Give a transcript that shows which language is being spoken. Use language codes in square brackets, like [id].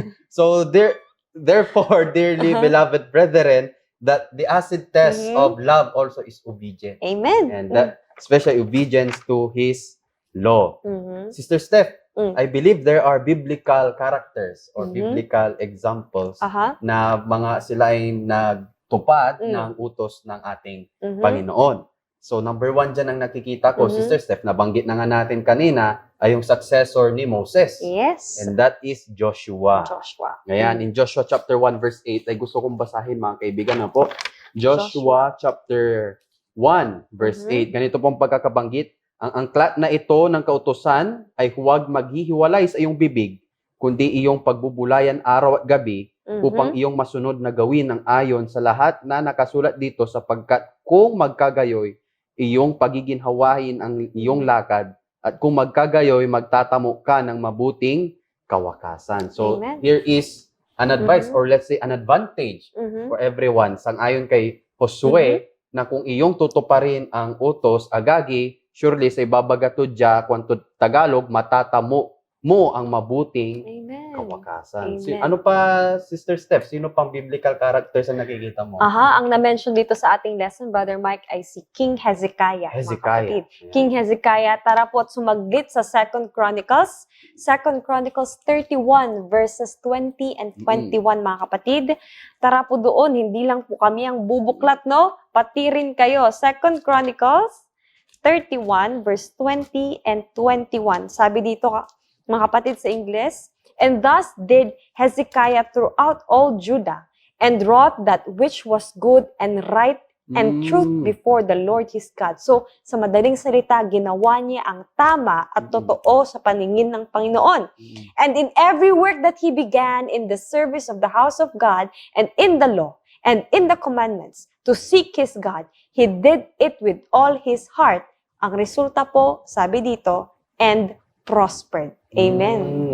[en] So, therefore, dearly beloved brethren, that the acid test of love also is obedience. Amen. And that especially obedience to His law. Sister Steph, Mm. I believe there are biblical characters or biblical examples Aha. [tl] na mga sila ay nagtupad Mm. ng utos ng ating Panginoon. So, number 1 dyan ang nakikita ko, Sister Steph, nabanggit na nga natin kanina, ay yung successor ni Moses. [en] Yes. And that is Joshua. Joshua. [tl] Ngayon, [en] in Joshua chapter 1 verse 8, [tl] ay gusto kong basahin mga kaibigan na po. [en] Joshua chapter 1 verse 8. [tl] Ganito pong pagkakabanggit. Ang angklat na ito ng kautusan ay huwag maghihiwalay sa iyong bibig, kundi iyong pagbubulayan araw at gabi upang iyong masunod na gawin ang ayon sa lahat na nakasulat dito sapagkat kung magkagayoy, iyong pagiginhawahin ang iyong lakad at kung magkagayoy, magtatamo ka ng mabuting kawakasan. [en] So, Amen. here is an advice or let's say an advantage for everyone. [tl] Sang-ayon kay Josue na kung iyong tutuparin ang utos, agagi, surely sa ibabagatod dya, kwanto Tagalog, matatamo mo ang mabuting Amen. kawakasan. Amen. Ano pa, Sister Steph? Sino pang biblical characters ang nakikita mo? Aha, ang na-mention dito sa ating lesson, Brother Mike, ay si King Hezekiah. mga Hezekiah. kapatid. Ayan. King Hezekiah, tara po at sumaglit sa 2 Chronicles. [en] 2 Chronicles 31 verses 20 and 21, mga kapatid. [tl] Tara po doon, hindi lang po kami ang bubuklat, no? Pati rin kayo. [en] 2 Chronicles 31 verse 20 and 21. [tl] Sabi dito, mga kapatid sa English, [en] and thus did Hezekiah throughout all Judah, and wrought that which was good and right and truth before the Lord his God. [tl] So, sa madaling salita, ginawa niya ang tama at totoo sa paningin ng Panginoon. [en] And in every work that he began in the service of the house of God, and in the law, and in the commandments, to seek his God, he did it with all his heart. [tl] Ang resulta po, sabi dito, [en] and prospered. [tl] Amen.